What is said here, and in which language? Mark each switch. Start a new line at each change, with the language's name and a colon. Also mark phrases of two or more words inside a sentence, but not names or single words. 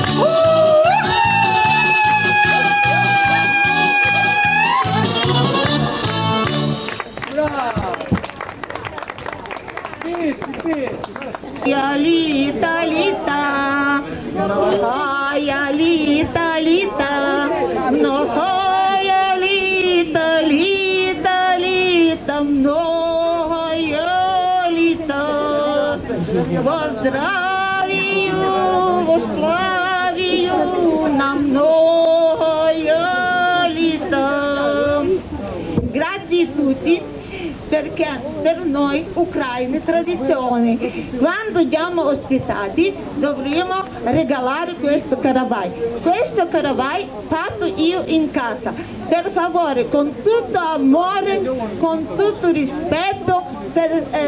Ukrainian: Я літа, многая літа, многая літа, многая літа. Во здравию, во славию на многая літа.
Italian: Grazie a tutti. Perché per noi ucraini è tradizione, quando andiamo ospitati dovremo regalare questo caravai fatto io in casa, per favore, con tutto amore, con tutto rispetto per